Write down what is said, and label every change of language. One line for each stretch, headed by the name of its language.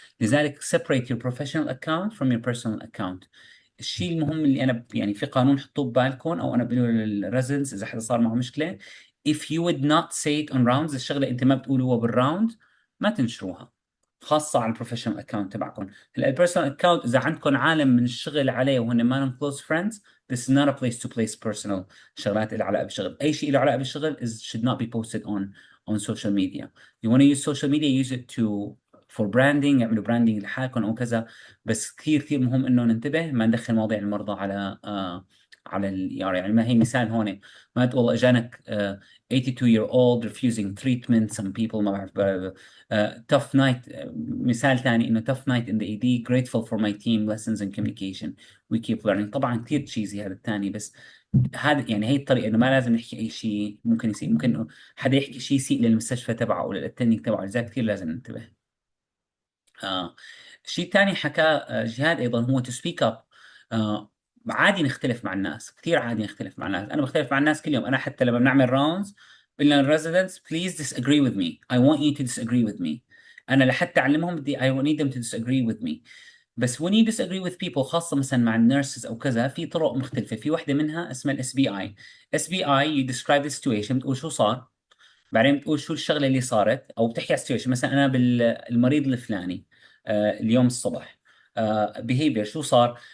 Arabic: لذلك
English: separate your professional account from your personal account.
Arabic: الشيء المهم اللي انا يعني في قانون حطوه ببالكم، او انا بقوله للريزنس اذا حدا صار معه مشكله:
English: if you would not say it on rounds،
Arabic: الشغله انت ما بتقولوها بالراوند ما تنشروها، خاصه على البروفيشنال اكونت تبعكم. هلا البيرسونال اكونت اذا عندكم عالم من الشغل عليه وهن ما لهم
English: close friends، this is not a place to place personal
Arabic: شغلات اللي علاقه بالشغل. اي شيء له علاقه بالشغل
English: should not be posted on social media. You want to use social media, use it to for branding،
Arabic: اعملوا براندنج لحالكم او كذا. بس كثير كثير مهم انه ننتبه ما ندخل مواضيع المرضى على يعني ما هي مثال هون، ما تقول والله اجانك
English: 82 year old refusing treatment some people
Arabic: ما بعرف
English: tough night.
Arabic: مثال ثاني انه
English: tough night in the ED grateful for my team lessons and communication we keep learning.
Arabic: طبعا كثير تشيزي هذا الثاني، بس هذا يعني هي الطريقه انه ما لازم نحكي اي شيء ممكن يصير. ممكن إنه حدا يحكي شيء يسيء للمستشفى تبعه او للتنك تبعه، لذلك كثير لازم ننتبه. شيء ثاني حكاه جهاد ايضا هو
English: to speak up.
Arabic: عادي نختلف مع الناس، كثير عادي نختلف مع الناس. انا بختلف مع الناس كل يوم. انا حتى لما بنعمل راوندز قلنا للريزيدنتس
English: please disagree with me. I want you to disagree with me.
Arabic: انا لحتى اعلمهم بدي
English: I need them to disagree with me.
Arabic: بس
English: when you disagree with people،
Arabic: خاصة مثلا مع النيرسز أو كذا، في طرق مختلفة. في واحدة منها اسمها الاس بي اي. اس بي اي
English: you describe the situation،
Arabic: بتقول شو صار، بعدين بتقول شو الشغله اللي صارت، او بتحكي على السيتويشن. مثلا انا بالمريض الفلاني اليوم الصبح بيهيفير شو صار.